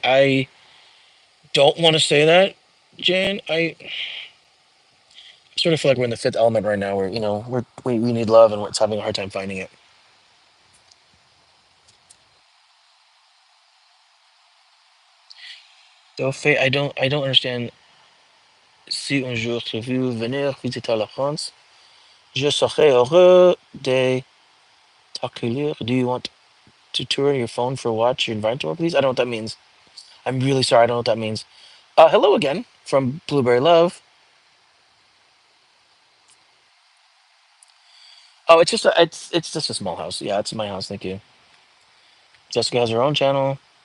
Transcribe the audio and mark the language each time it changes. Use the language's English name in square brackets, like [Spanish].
[English] I don't want to say that, Jan. I sort of feel like we're in the fifth element right now, where we need love and we're having a hard time finding it. So, Faye, I don't understand. [French] Si un jour tu veux venir visiter la France, je serais heureux de t'accueillir. [English] Do you want to tour your phone for watch your environment, please? I don't know what that means. I'm really sorry. I don't know what that means. Hello again from Blueberry Love. Oh, it's just a small house. Yeah, it's my house. Thank you. Jessica has her own channel.